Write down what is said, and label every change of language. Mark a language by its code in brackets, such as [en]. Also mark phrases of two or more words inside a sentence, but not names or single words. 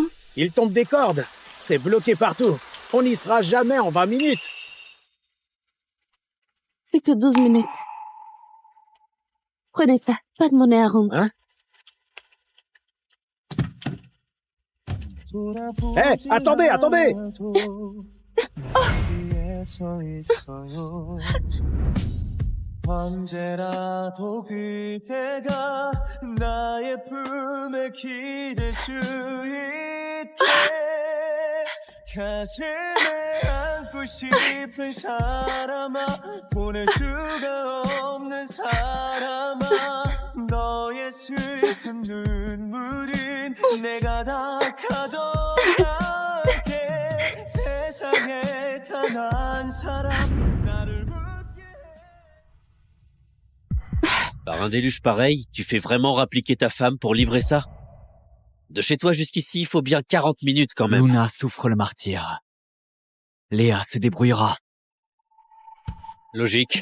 [fr] Il tombe des cordes. C'est bloqué partout. On n'y sera jamais en 20 minutes. Plus que 12 minutes. Prenez ça, pas de monnaie à rendre. Hein? Hé, attendez! [ko] 언제라도 그대가 나의 품에 기댈 수 있게 가슴에 안고 싶은 사람아 보낼 수가 없는 사람아 너의 슬픈 눈물은 내가 다 가져갈게 세상에 단 한 사람 나를 [fr] Par un déluge pareil, tu fais vraiment rappliquer ta femme pour livrer ça? De chez toi jusqu'ici, il faut bien 40 minutes quand même. Luna souffre le martyre. Léa se débrouillera. Logique.